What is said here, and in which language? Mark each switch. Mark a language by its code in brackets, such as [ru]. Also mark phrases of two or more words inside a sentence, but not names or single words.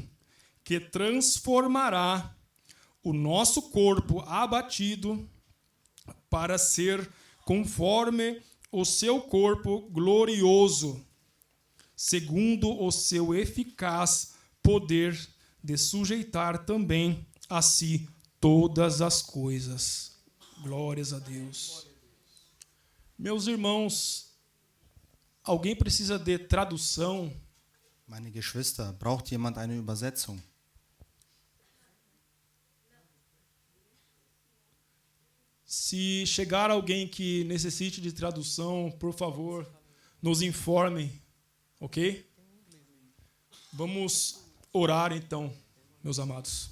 [pt] Que transformará o nosso corpo abatido para ser conforme o seu corpo glorioso, segundo o seu eficaz poder de sujeitar também a si todas as coisas. Glórias a Deus. Meus irmãos, alguém precisa de tradução? [de] Meine Geschwister, braucht jemand eine Übersetzung? [pt] Se chegar alguém que necessite de tradução, por favor, nos informem, ok? Vamos orar então, meus amados.